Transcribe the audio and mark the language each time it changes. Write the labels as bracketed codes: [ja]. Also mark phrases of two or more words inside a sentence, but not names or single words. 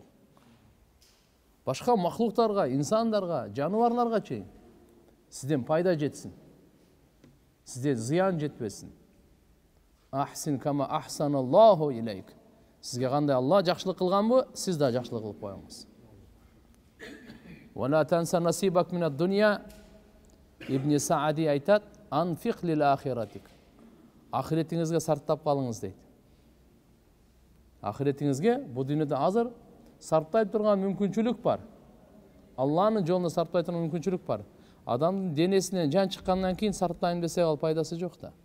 [ky] Башка махлуктарга, инсандарга, жаныбарларга чейин сизден пайда жетсин. Сизден зыян жетпесин. [ar] أحسن كما أحسن الله إليك. [ky] Сизге кандай Алла жакшылык кылганбы, сиз да жакшылык кылып коюңуз. [ar] ولا تنس نصيبك من الدنيا. [ky] Ибн Саади айтат: [ar] "أنفق لآخرتك." [ky] Ахиретиңизге сарптап калыңыз дейт. Ахиретиңизге бул дүйнөдө азыр сарптай турган мүмкүнчүлүк бар. Алланын жолуна сарптай турган мүмкүнчүлүк бар. Адамдын денесинен жан чыккандан кийин сарптайм десе ал пайдасы жок да.